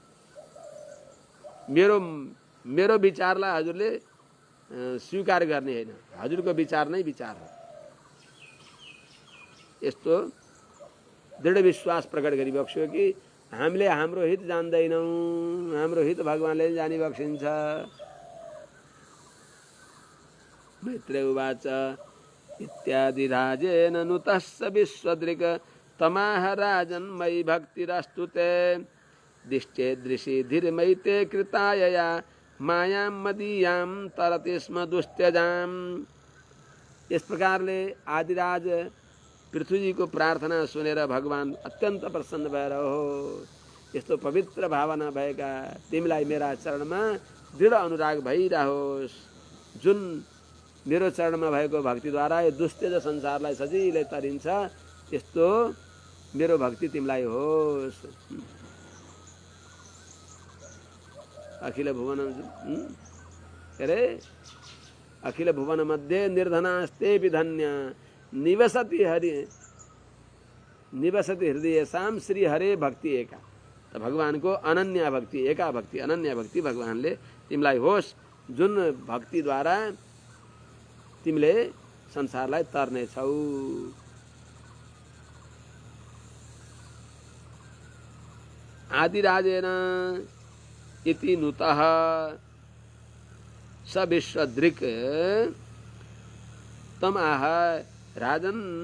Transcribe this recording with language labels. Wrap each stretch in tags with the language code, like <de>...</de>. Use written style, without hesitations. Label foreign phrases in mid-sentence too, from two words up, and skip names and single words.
<ne>मेरो विचारलाई हजुरले स्वीकार गर्ने होइन, हजुरको विचार नै विचार हो। यस्तो दृढ विश्वास प्रकट गरिबक्स्यो कि हामीले हाम्रो हित जान्दैनौँ, हाम्रो हित भगवानले जानी बक्सिन्छ।</ne> <sa>मैत्रेय उवाच इत्यादि राजेन नुतस्य विश्वदृक् तमाह राजन् मयि भक्तिरस्तु ते दिष्टेदृशि धीर्मैते कृतायया मायां मदीयां तरति स्म दुस्त्यजां।</sa> <ne>इस प्रकारले आदिराज पृथ्वीजीको प्रार्थना सुनेर भगवान अत्यन्त प्रसन्न भएर हो यस्तो पवित्र भावना भएका तिमीलाई मेरा चरणमा दृढ अनुराग भइरहोस्। जुन मेरो चरणमा भएको भक्तिद्वारा यो दुस्तेज संसारलाई सजिलै तरिन्छ, त्यस्तो मेरो भक्ति तिमीलाई होस्।</ne> <sa>अखिल भुवन के अरे अखिल भुवन मध्ये निर्धनास्तेऽपि धन्य निवसति हृदयेषां श्री हरे भक्ति एका।</sa> <ne>त भगवानको अनन्य भक्ति, एका भक्ति, अनन्य भक्ति भगवानले तिमीलाई होस्, जुन भक्तिद्वारा तिमीले संसारलाई तर्नेछौ।</ne> <sa>आदिराजेन इति नुतः स विश्वदृक् तम आह राजन</sa>